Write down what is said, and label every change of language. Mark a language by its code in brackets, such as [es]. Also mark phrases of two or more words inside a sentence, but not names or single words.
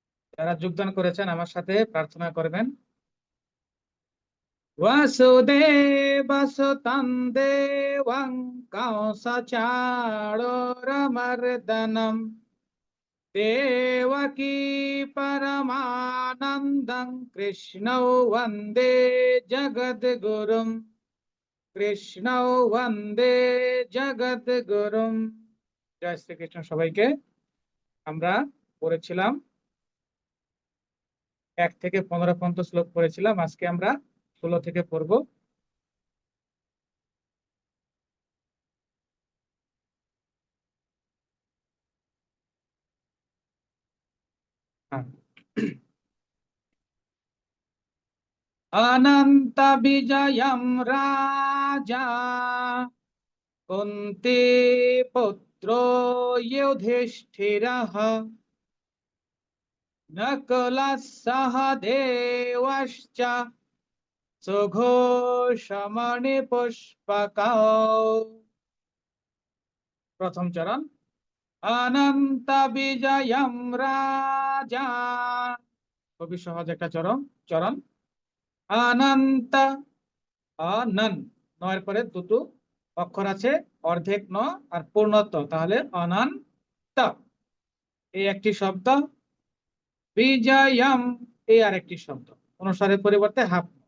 [bn] যারা যোগদান করেছেন আমার সাথে প্রার্থনা করবেন। [sa] वसुदेवसुतं देवं कंसचाणूरमर्दनं देवकी परमानन्दं कृष्णौ वन्दे जगद्गुरुं कृष्णौ वन्दे जगद्गुरुं। [bn] জয় শ্রীকৃষ্ণ সবাইকে। আমরা পড়েছিলাম 1 থেকে 15 পর্যন্ত শ্লোক পড়েছিলাম, আজকে আমরা 16 থেকে পড়বো। হ্যাঁ। [sa] अनंत विजयम राजा कुंती पुत्रो युधिष्ठिरः नकुलः सहदेवश्च सुघोषमणिपुष्पकौ। [bn] প্রথম চরণ। [sa] अनंत विजयम राजा, [bn] খুবই সহজ একটা চরণ চরণ। অনন্ত, অনন, নয়ের পরে দুটো অক্ষর আছে, অর্ধেক ন আর পূর্ণত্ব, তাহলে অনন্ত এই একটি শব্দ, বিজয়ম এই আরেকটি শব্দ, অনুসারের পরিবর্তে হাফ।